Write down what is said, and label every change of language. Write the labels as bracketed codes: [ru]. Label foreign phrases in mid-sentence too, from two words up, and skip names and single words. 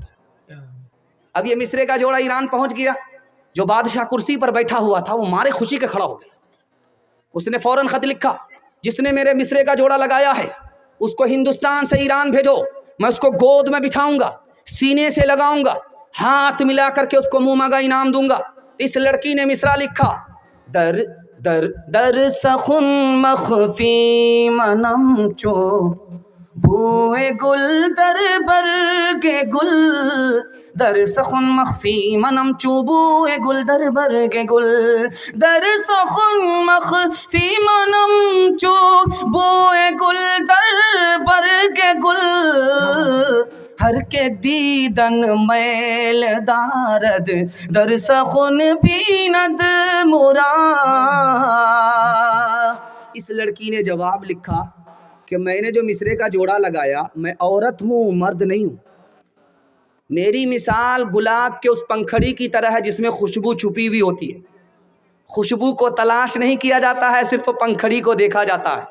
[ur] اب یہ مصرے کا جوڑا ایران پہنچ گیا، جو بادشاہ کرسی پر بیٹھا ہوا تھا وہ مارے خوشی کے کھڑا ہو گیا، اس نے فوراً خط لکھا جس نے میرے مصرے کا جوڑا لگایا ہے اس کو ہندوستان سے ایران بھیجو، میں اس کو گود میں بٹھاؤں گا، سینے سے لگاؤں گا، ہاتھ ملا کر کے اس کو منہ مانگا انعام دوں گا۔ اس لڑکی نے مصرع لکھا [fa] در در در سخن مخفی منم چو بوئے گل در برگ گل، در سخن مخفی منم چوبو گل در برگ گل، در سخن مخفی منم چوبو گل در برگ گل، ہر کے دیدن میل دارد در سخن بیند مرا۔ [ur] اس لڑکی نے جواب لکھا کہ میں نے جو مصرے کا جوڑا لگایا، میں عورت ہوں، مرد نہیں ہوں، میری مثال گلاب کے اس پنکھڑی کی طرح ہے جس میں خوشبو چھپی ہوئی ہوتی ہے، خوشبو کو تلاش نہیں کیا جاتا ہے، صرف پنکھڑی کو دیکھا جاتا ہے۔